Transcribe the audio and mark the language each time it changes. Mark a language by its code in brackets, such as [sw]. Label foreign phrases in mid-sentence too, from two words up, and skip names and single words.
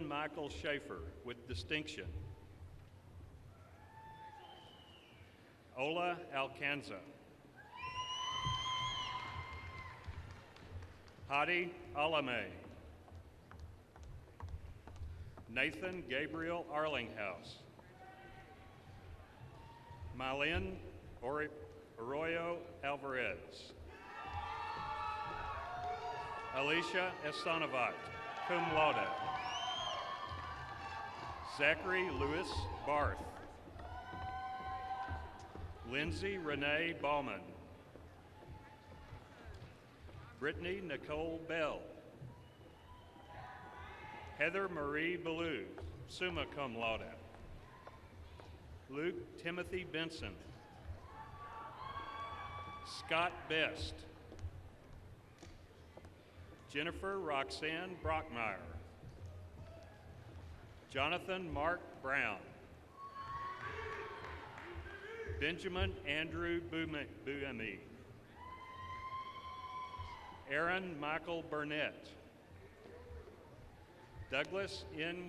[en] Michael Schaefer with distinction, Ola Alcanza, Hadi Alame, Nathan Gabriel Arlinghouse, Mylene Arroyo Alvarez, Alicia Estanavat, [la] cum laude, [en] Zachary Lewis Barth, Lindsay Renee Bauman, Brittany Nicole Bell, Heather Marie Ballou, [la] summa cum laude, [en] Luke Timothy Benson, Scott Best, Jennifer Roxanne Brockmeyer, Jonathan Mark Brown, Benjamin Andrew Buemi, Aaron Michael Burnett, Douglas N.